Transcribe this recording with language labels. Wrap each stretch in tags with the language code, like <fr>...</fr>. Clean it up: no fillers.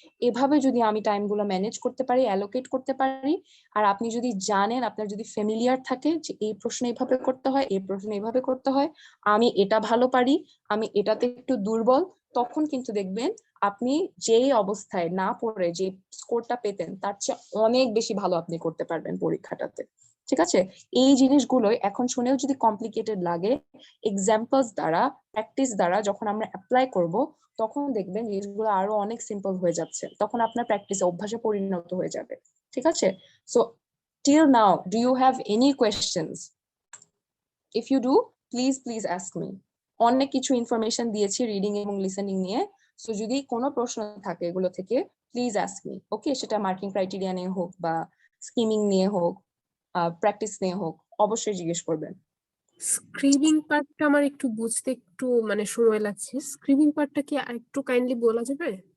<bn>এভাবে যদি আমি টাইমগুলো ম্যানেজ করতে পারি, অ্যালোকেট করতে পারি, আর আপনি যদি জানেন, আপনার যদি ফ্যামিলিয়ার থাকে যে এই প্রশ্ন এইভাবে করতে হয়, এই প্রশ্ন এইভাবে করতে হয়, আমি এটা ভালো পারি, আমি এটাতে একটু দুর্বল, তখন কিন্তু দেখবেন আপনি যেই অবস্থায় না পড়ে যে স্কোরটা পেতেন তার চেয়ে অনেক বেশি ভালো আপনি করতে পারবেন পরীক্ষাটাতে। ঠিক আছে, এই জিনিসগুলোই এখন শুনেও যদি কমপ্লিকেটেড লাগে, এক্সাম্পলস দ্বারা, প্র্যাকটিস দ্বারা যখন আমরা অ্যাপ্লাই করব, তখন দেখবেন জিনিসগুলো আরো অনেক সিম্পল হয়ে যাচ্ছে, তখন আপনার প্র্যাকটিসে অভ্যাসে পরিণত হয়ে যাবে। ঠিক আছে,</bn> <en>So till now do you have any questions? If you do, please ask me.</en> <bn>অনেক কিছু ইনফরমেশন দিয়েছি রিডিং এবং লিসেনিং নিয়ে, সো যদি কোনো প্রশ্ন থাকে এগুলো থেকে</bn> <en>Please ask me.</en> <bn>ওকে, সেটা মার্কিং ক্রাইটেরিয়া নিয়ে হোক বা স্কিমিং নিয়ে হোক, প্র্যাকটিস নিয়ে হোক, অবশ্যই জিজ্ঞেস করবেন। স্ক্রিবিং পার্টটা আমার একটু বুঝতে একটু মানে সময় লাগছে, স্ক্রিবিং পার্টটা কি একটু কাইন্ডলি বলা যাবে?</bn>